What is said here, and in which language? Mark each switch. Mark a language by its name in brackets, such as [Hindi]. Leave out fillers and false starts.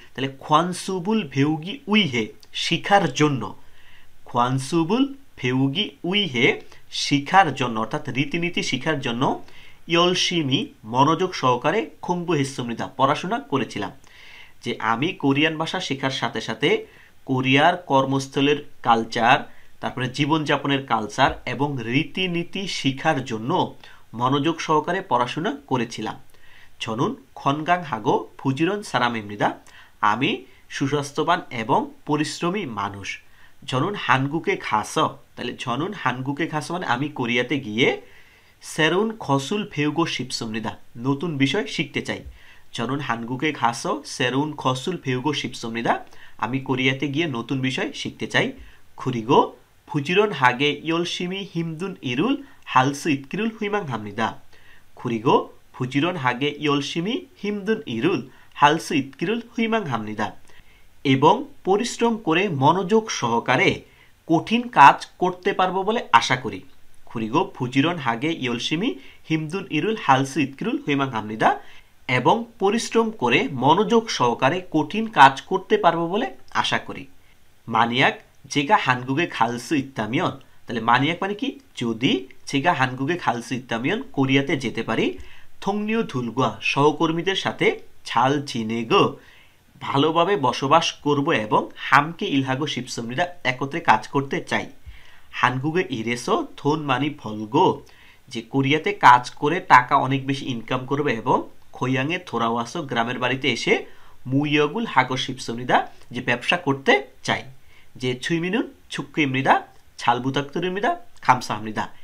[Bangla] তাহলে [Korean] 관습을 배우기 위해, [Bangla] শিখার জন্য, 관습을 배우기 위해, শিখার জন্য, অর্থাৎ রীতিনীতি শিখার জন্য, [Korean] 열심히, [Bangla] মনোযোগ সহকারে, [Korean] 공부했습니다, [Bangla] পড়াশোনা করেছিলাম। যে আমি কোরিয়ান ভাষা শেখার সাথে সাথে কোরিয়ার কর্মস্থলের কালচার, তারপরে জীবনযাপনের কালচার এবং রীতিনীতি শিখার জন্য মনোযোগ সহকারে পড়াশোনা করেছিলাম। [Korean] 저는 건강하고 부지런 사람입니다. [Bangla] আমি সুস্বাস্থ্যবান এবং পরিশ্রমী মানুষ। [Korean] 저는 한국에 가서, [Bangla] তাহলে [Korean] 저는 한국에 가서 [Bangla] মানে আমি কোরিয়াতে গিয়ে [Korean] 새로운 것을 배우고 싶습니다. [Bangla] নতুন বিষয় শিখতে চাই। [Korean] 저는 한국에 가서 새로운 것을 배우고 싶습니다. [Bangla] আমি কোরিয়াতে গিয়ে নতুন বিষয় শিখতে চাই। [Korean] 그리고 부지런하게 열심히 힘든 일을 할 수 있기를 희망합니다. 그리고 부지런하게 열심히 힘든 일을 할 수 있기를 희망합니다. [Bangla] এবং পরিশ্রম করে মনোযোগ সহকারে কঠিন কাজ করতে পারবো বলে আশা করি। [Korean] 그리고 부지런하게 열심히 힘든 일을 할 수 있기를 희망합니다. [Bangla] এবং পরিশ্রম করে মনোযোগ সহকারে কঠিন কাজ করতে পারবো বলে আশা করি। [Korean] 만약 제가 한국에 갈 수 있다면, [Bangla] তাহলে মানিয়াক মানে কি, যদি [Korean] 제가 한국에 갈 수 있다면 [Bangla] কোরিয়াতে যেতে পারি, [Korean] 동료들과 [Bangla] সহকর্মীদের সাথে [Korean] 잘 지내고 [Bangla] ভালোভাবে বসবাস করব এবং [Korean] 함께 일하고 싶습니다. [Bangla] একত্রে কাজ করতে চাই। [Korean] 한국에 일해서 돈 많이 벌고, [Bangla] যে কোরিয়াতে কাজ করে টাকা অনেক বেশি ইনকাম করবে এবং [Korean] 고향에 돌아와서 [Bangla] গ্রামের বাড়িতে এসে [Korean] 무역을 하고 싶습니다. [Bangla] যে ব্যবসা করতে চাই। যে [Korean] 취미는 축구입니다. 잘 부탁드립니다. 감사합니다.